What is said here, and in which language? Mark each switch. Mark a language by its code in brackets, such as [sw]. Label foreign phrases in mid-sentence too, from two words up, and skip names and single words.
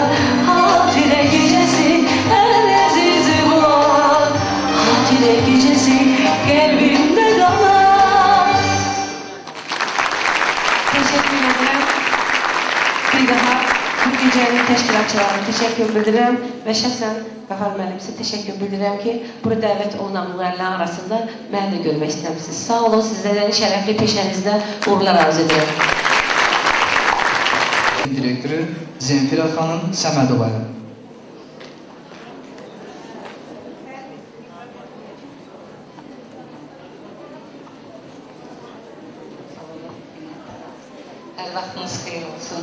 [tr] Hatire gecesi en aziz bu an. Hatire gecesi kalbimde kalan. Teşekkür ederim. [az] Bir daha bu gecenin təşkilatçılarına teşekkür bildirirəm və şəxsən Qafar müəllim sizə teşekkür bildirirəm ki, burada dəvət olunanlarla arasında məni də görmək istəmişsiniz. Sağ olun, sizlərin şərəfli peşənizdə uğurlar arzu edirəm. Direktörü Zemfira xanım Səmədovaya. Hər vaxtınız xeyir olsun.